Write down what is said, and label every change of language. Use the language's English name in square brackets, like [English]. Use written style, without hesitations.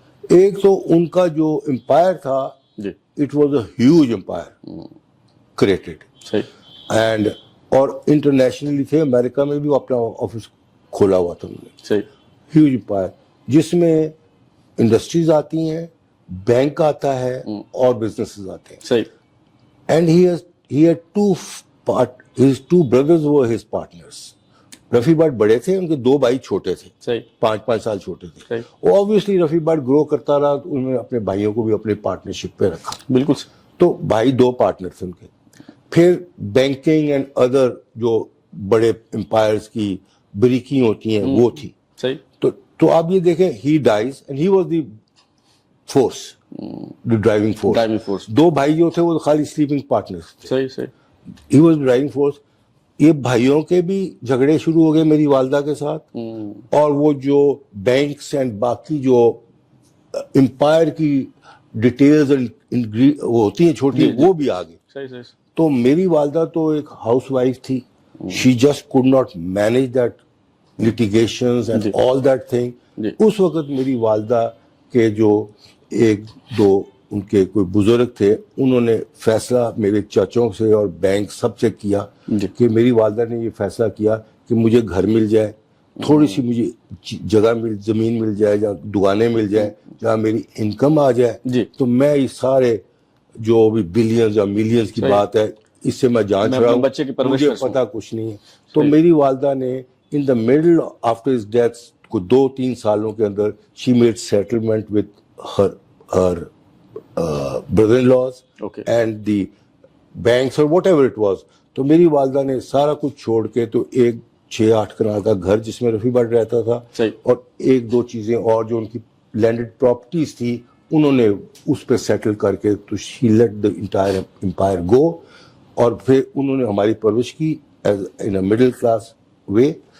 [Urdu] ایک تو ان کا جو امپائر تھا, [English] it was a huge empire created, [Urdu] and اور انٹرنیشنلی تھے, امریکہ میں بھی اپنا آفس کھولا ہوا تھا انہوں نے. ہیوج امپائر جس میں انڈسٹریز آتی ہیں, بینک آتا ہے, اور بزنسز آتے ہیں. [English] And he had his two brothers were his partners. [Urdu] Rafi but بڑے تھے, ان کے 2 بھائی چھوٹے تھے, 5 سال چھوٹے تھے. اوبویسلی رفیع بٹ گرو کرتا رہا, تو انہوں نے اپنے بھائیوں کو بھی اپنے پارٹنرشپ پہ رکھا. بالکل. تو بھائی 2 پارٹنر تھے ان کے. پھر بینکنگ اینڈ ادر جو بڑے امپائرز کی بریکی ہوتی ہیں وہ تھی. تو آپ یہ دیکھیں, [English] he dies and he was the force, the driving force. [Urdu] 2 بھائی جو تھے وہ خالی سلیپنگ پارٹنرز تھے. [English] He was the driving force. [Urdu] یہ بھائیوں کے بھی جھگڑے شروع ہو گئے میری والدہ کے ساتھ, اور وہ جو بینکس اینڈ باقی جو امپائر کی ڈیٹیلز ہوتی ہیں چھوٹی, وہ بھی آ گئی. تو میری والدہ تو ایک ہاؤس وائف تھی, [English] she just could not manage that litigations and all that thing. [Urdu] اس وقت میری والدہ کے جو 1-2 ان کے کوئی بزرگ تھے, انہوں نے فیصلہ میرے چچوں سے اور بینک سب سے کیا, کہ میری والدہ نے یہ فیصلہ کیا کہ مجھے گھر مل جائے, تھوڑی سی مجھے جگہ زمین مل جائے, جہاں دکانیں مل جائیں, جہاں میری انکم آ جائے, جی تو میں یہ سارے جو بھی بلینز یا ملینز کی بات ہے اس سے میں جان چھڑا ہوں, بچے کی پرورش مجھے کر سکوں. پتا کچھ نہیں ہے. تو میری والدہ نے [English] in the middle after his death [Urdu] کو 2-3 سالوں کے اندر [English] She made settlement with her brother in laws Okay. and the banks or whatever it was. [Urdu] تو میری والدہ نے سارا کچھ چھوڑ کے تو ایک 6-8 کنال کا گھر جس میں رفیع بٹ رہتا تھا, اور 1-2 چیزیں اور جو ان کی لینڈڈ پراپرٹیز تھی انہوں نے اس پہ سیٹل کر کے تو [English] she let the entire empire go, [Urdu] اور پھر انہوں نے ہماری پرورش کی [English] in a middle class way.